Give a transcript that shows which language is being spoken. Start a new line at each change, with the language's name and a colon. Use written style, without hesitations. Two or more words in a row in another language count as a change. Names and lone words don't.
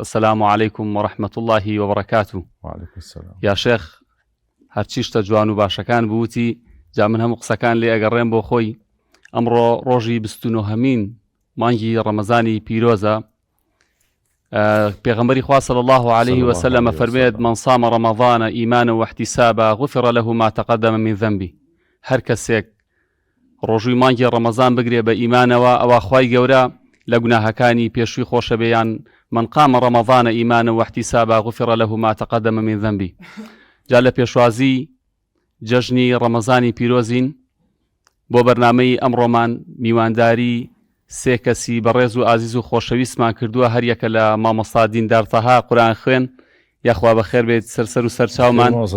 Arabic: ئەسەلام عەلەیکم و ڕەحمەتوڵڵاهی وبەڕەکاتوه. وعەلەیکم السەلام.
Central Kurdish: یا شێخ، هەرچی شتە جوان و باشەکان بووتی، جا من هەموو قسەکان لێ ئەگەڕێم بۆ خۆی. ئەمڕۆ ڕۆژی 29هەمین مانگی ڕەمەزانی پیرۆزە. پێغەمبەری خوا
Arabic: صلی الله عليه وسلم فەرمێت: من صام رمضان إيمانا واحتسابا غفر له ما تقدم من ذنبه.
Central Kurdish: هەر کەسێک ڕۆژووی مانگی ڕەمەزان بگرێ بە ئیمانەوە، ئەوە خوای گەورە لە گوناهەکانی پێشووی خۆشە بێیان.
Arabic: من قام رمضان إيمانا واحتسابا غفر له ما تقدم من ذنبه.
Central Kurdish: جا لە پێشوازی جەژنی ڕەمەزانی پیرۆزین، بۆ بەرنامەی ئەمڕۆمان میوانداری سێ کەسی بەڕێز و ئازیز و خۆشەویستمان کردووە. هەر یەکە لە مامۆستا دیندار تەها قورئان خوێن، یاخوا بەخێر بێت سەرسەر و سەرچاومان.